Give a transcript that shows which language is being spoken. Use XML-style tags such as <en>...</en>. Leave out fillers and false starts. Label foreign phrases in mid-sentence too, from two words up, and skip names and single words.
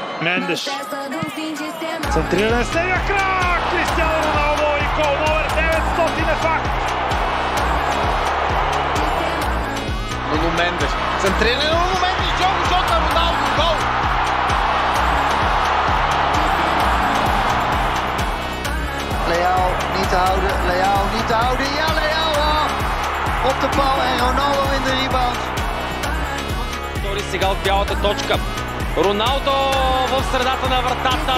<bg>Мендеш. Центриране с левия крак! Кристиано Роналдо и гол номер 900 е факт! Нуно Мендеш. Центриране на Нуно Мендеш. Джого Жота, Роналдо, гол!</bg> <nl>Leao niet te houden, Leao niet te houden. Ja, Leao op de bal en Ronaldo in de rebound.</nl> <bg>Втори сега от бялата точка. Роналдо в средата на вратата.</bg>